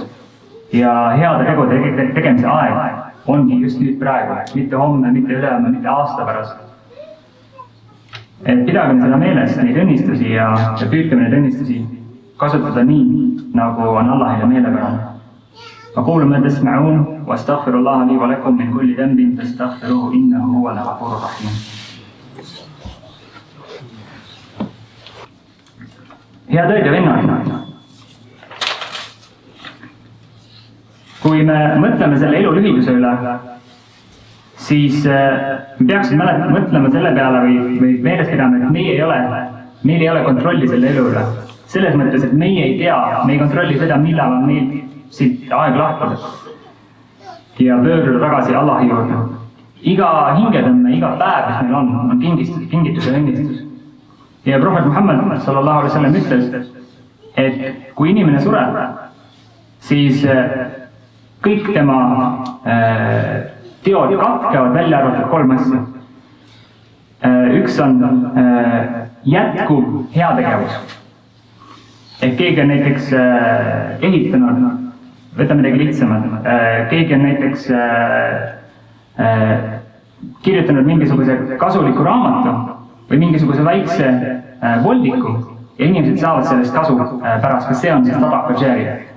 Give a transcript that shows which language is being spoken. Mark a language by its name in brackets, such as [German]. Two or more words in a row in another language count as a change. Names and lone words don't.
[Estonian] Ja heade tegude tegemise aeg ongi just nüüd praegu, mitte homme, mitte ülehomme, mitte aasta pärast. Et pidagem seda meeles, neid õnnistusi ja püüdkem neid õnnistusi kasutada nii, nagu on Allahile meelepärane. [Arabic] أقول ما تسمعون واستغفر الله لي ولكم من كل ذنب فاستغفروه إنه هو الغفور الرحيم. [Estonian] Head õed ja vennad, kui me mõtleme selle elu lühiduse üle, siis me peaksime mõtlema selle peale või meeles pidama, et meil ei ole kontrolli selle elu üle. Selles mõttes, et meie ei tea, me ei kontrolli seda, millal on meil siit aeg lahkuda ja pöörduda tagasi Allahi juurde. Iga hingetõmme, iga päev, mis meil on kingitus ja õnnistus. Ja prohvet Muhammad [Arabic] صلى الله عليه وسلم [Estonian] ütles, et kui inimene sureb, siis kõik tema teod katkevad välja arvatud 3 asja. Üks on jätkuv heategevus. Ehk keegi on näiteks ehitanud, võtame midagi lihtsamad, keegi on näiteks kirjutanud mingisuguse kasuliku raamatu või mingisuguse väikse voldiku ja inimesed saavad sellest kasu pärast, kas see on siis [Arabic] صدقة جارية.